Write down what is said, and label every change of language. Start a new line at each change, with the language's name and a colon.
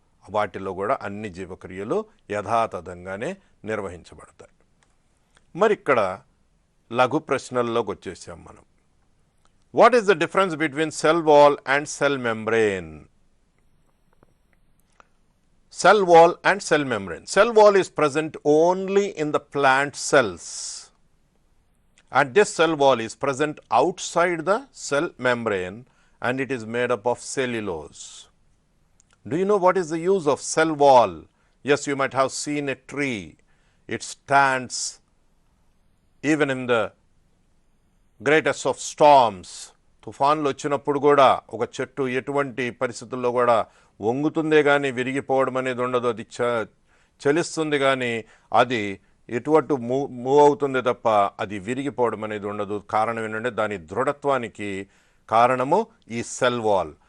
Telugu: వాటిలో కూడా అన్ని జీవక్రియలు యథాతథంగానే నిర్వహించబడతాయి. మరి ఇక్కడ లఘు ప్రశ్నల్లోకి వచ్చేసాం మనం.
English: What is the difference between cell wall and cell membrane? Cell wall and cell membrane. Cell wall is present only in the plant cells, and this cell wall is present outside the cell membrane, and it is made up of cellulose. Do you know what is the use of cell wall? Yes, you might have seen a tree. It stands even in the greatest of storms.
Telugu: తుఫాన్లు వచ్చినప్పుడు కూడా ఒక చెట్టు ఎటువంటి పరిస్థితుల్లో కూడా వంగుతుందే కానీ విరిగిపోవడం అనేది ఉండదు. అది చలిస్తుంది కానీ అది ఎటువంటి మూవ్ అవుతుందే తప్ప అది విరిగిపోవడం అనేది ఉండదు. కారణం ఏంటంటే దాని దృఢత్వానికి కారణము ఈ సెల్ వాల్.